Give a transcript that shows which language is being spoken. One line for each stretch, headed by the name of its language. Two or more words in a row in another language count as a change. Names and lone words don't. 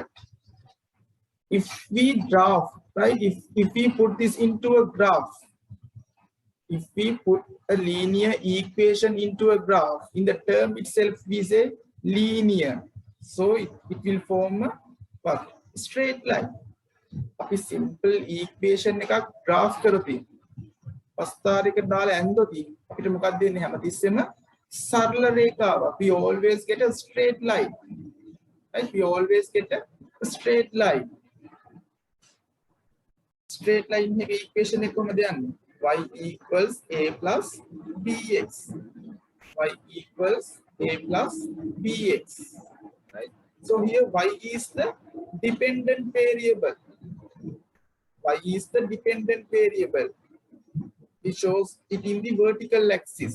English: If we draft, right, if we put this into a graph, if we put a linear equation into a graph, in the term itself we say linear. So it will form a what? Straight line. A simple equation
Sinhala: එකක් graph කරොත් පස්තාරයක දාලා ඇන්දොත් අපිට මොකක්ද දෙන්නේ හැමතිස්සෙම සරල රේඛාවක්.
English: We always get a straight line. Right? We always get a straight line. Straight line
Sinhala: එකේ equation එක කොහොමද යන්නේ?
English: Y equals a plus bx. Y equals a plus bx. Right? So here y is the dependent variable. Y is the dependent variable. It shows it in the vertical axis.